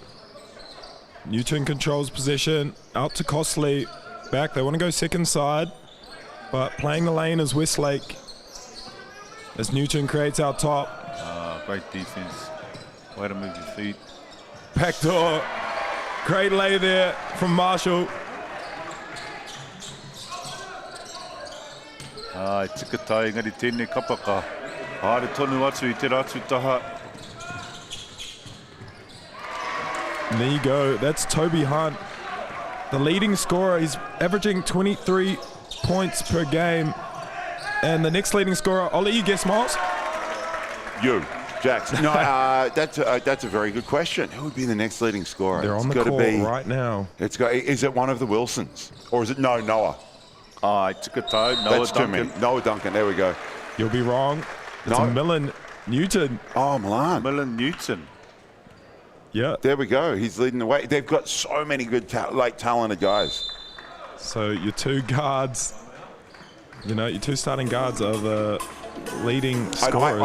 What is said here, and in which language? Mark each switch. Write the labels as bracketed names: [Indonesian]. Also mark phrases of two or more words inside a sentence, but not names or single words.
[English] Newton controls possession, out to Costley, back. They want to go second side, but playing the lane is Westlake as Newton creates out top. Great defense. Way to move your feet. Backdoor. Great lay there from Marshall. [Māori] Tika tai ngari tēnei kapaka. Haere tonu atu I te ratu taha. [English] And there you go. That's Toby Hunt, the leading scorer. He's averaging 23 points per game. And the next leading scorer, I'll let you guess, Miles. You, Jax. No, that's a very good question. Who would be the next leading scorer? They're on the court right now. Is it one of the Wilsons? Or is it Noah? [Māori] Tika tai, [English] Noah That's Duncan. too many. Noah Duncan, there we go. You'll be wrong. It's Millen Newton. Oh, Milan. Millen Newton. Yeah. There we go. He's leading the way. They've got so many good, talented guys. So your 2 guards, your 2 starting guards are the leading scorers.